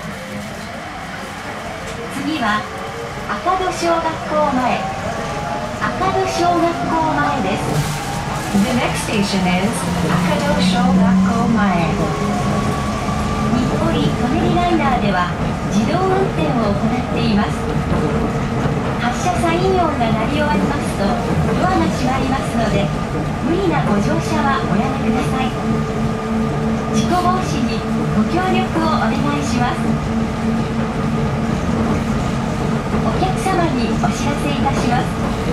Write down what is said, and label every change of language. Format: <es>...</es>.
<ja>次は赤戸小学校前、赤戸小学校前です。</ja> <en>The next station is Akado Shogakko Mae.</en> <ja>日暮里・舎人ライナーでは自動運転を行っています。発車サイン音が鳴り終わりますとドアが閉まりますので無理なご乗車はおやめください。事故防止にご協力をお願いします。お客様にお知らせいたします。</ja>